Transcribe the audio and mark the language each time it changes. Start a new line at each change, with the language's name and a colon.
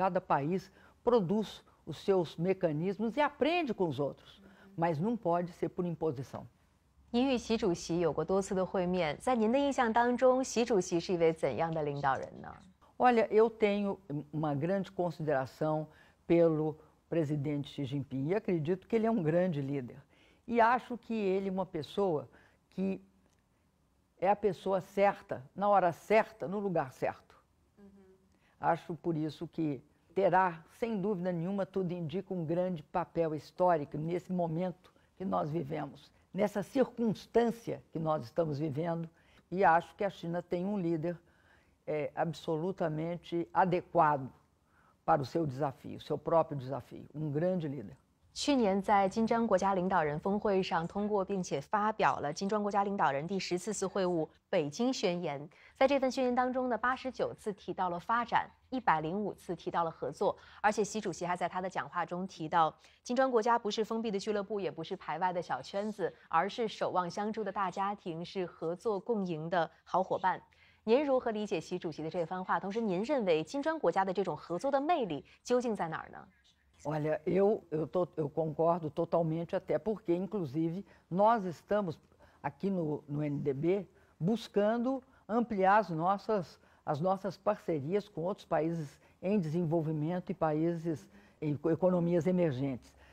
Portuguese: Cada país produz os seus mecanismos e aprende com os outros, mas não pode ser por imposição.
Chinese: 您与习主席有过多次的会面，在您的印象当中，习主席是一位怎样的领导人呢？
Portuguese: Olha, eu tenho uma grande consideração pelo presidente Xi Jinping e acredito que ele é um grande líder. E acho que ele é uma pessoa que é a pessoa certa, na hora certa, no lugar certo. Acho por isso que terá, sem dúvida nenhuma, tudo indica um grande papel histórico nesse momento que nós vivemos, nessa circunstância que nós estamos vivendo. E acho que a China tem um líder absolutamente adequado para o seu desafio, seu próprio desafio, um grande líder.
Chinese: 去年在金砖国家领导人峰会上通过并且发表了金砖国家领导人第14次会晤北京宣言。在这份宣言当中呢，89次提到了发展，105次提到了合作，而且习主席还在他的讲话中提到，金砖国家不是封闭的俱乐部，也不是排外的小圈子，而是守望相助的大家庭，是合作共赢的好伙伴。您如何理解习主席的这番话？同时，您认为金砖国家的这种合作的魅力究竟在哪儿呢？
Portuguese: Olha, eu concordo totalmente, até porque, inclusive, nós estamos aqui no NDB buscando ampliar as nossas parcerias com outros países em desenvolvimento e países com economias emergentes.